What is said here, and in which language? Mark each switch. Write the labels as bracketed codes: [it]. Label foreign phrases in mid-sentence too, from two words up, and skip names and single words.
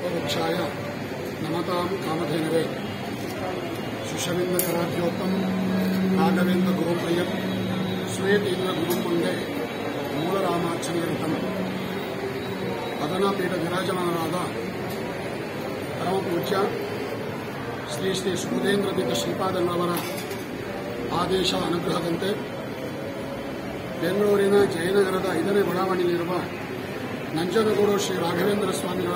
[sa] कल्पवृक्षाय नमतां कामधेनवे सुषमिन्द्रकराभ्योक्तं राघवेन्द्र गुरुप्रियं श्वेतेन्द्र गुरुं वन्दे [kn] ಮೂಲರಾಮಾರ್ಚನೆಯಂತಂ ಪದನಾಪೀಠ ವಿರಾಜಮಾನರಾದ ಪರಮಪೂಜ್ಯ ಶ್ರೀ ಶ್ರೀ ಸುಬುಧೇಂದ್ರ ತೀರ್ಥ ಶ್ರೀಪಾದಣ್ಣವರ ಆದೇಶ ಅನುಗ್ರಹದಂತೆ ಬೆಂಗಳೂರಿನ ಜಯನಗರದ 5ನೇ ಬಡಾವಣೆಯಲ್ಲಿರುವ ನಂಜನಗೂಡು ಶ್ರೀ ರಾಘವೇಂದ್ರ ಸ್ವಾಮಿಗಳ